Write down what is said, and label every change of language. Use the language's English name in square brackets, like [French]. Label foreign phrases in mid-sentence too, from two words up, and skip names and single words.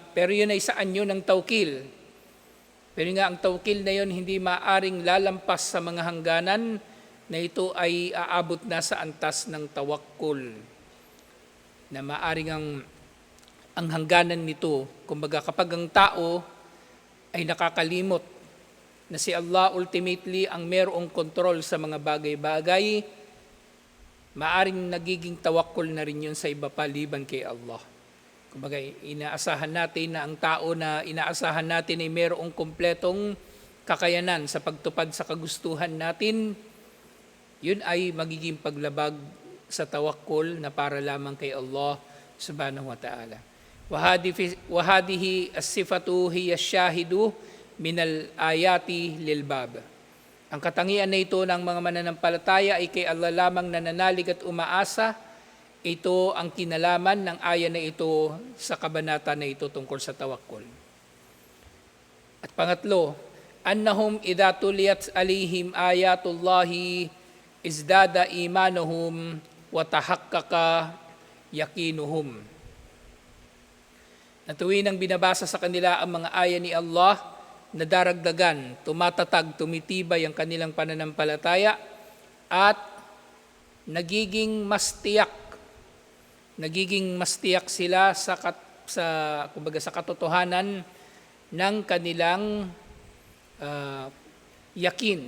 [Filipino] Pero yun ay sa anyo ng tawkil. Pero nga ang tawkil na yun hindi maaring lalampas sa mga hangganan na ito ay aabot na sa antas ng tawakkul, na maaring ang hangganan nito, kumbaga kapag ang tao ay nakakalimot na si Allah ultimately ang mayroong kontrol sa mga bagay-bagay, maaring nagiging tawakkul na rin yun sa iba pa liban kay Allah. Kumbaga, inaasahan natin na ang tao na inaasahan natin ay mayroong kumpletong kakayanan sa pagtupad sa kagustuhan natin, yun ay magiging paglabag sa tawakkul na para lamang kay Allah [Arabic] سبحانه وتعالى. وهذه الصفة هي شاهد من الآيات للباب. [Filipino] Ang katangian na ito ng mga mananampalataya ay kay Allah lamang nananalig at umaasa. Ito ang kinalaman ng aya na ito sa kabanata na ito tungkol sa tawakkul. At pangatlo, [Arabic] أنهم إذا تليت عليهم آيات الله ازداد إيمانهم وتحقق يقينهم. [Filipino] Na tuwing ang binabasa sa kanila ang mga aya ni Allah, nadaragdagan, tumatatag, tumitibay ang kanilang pananampalataya at nagiging mas tiyak sila sa katotohanan ng kanilang yakin.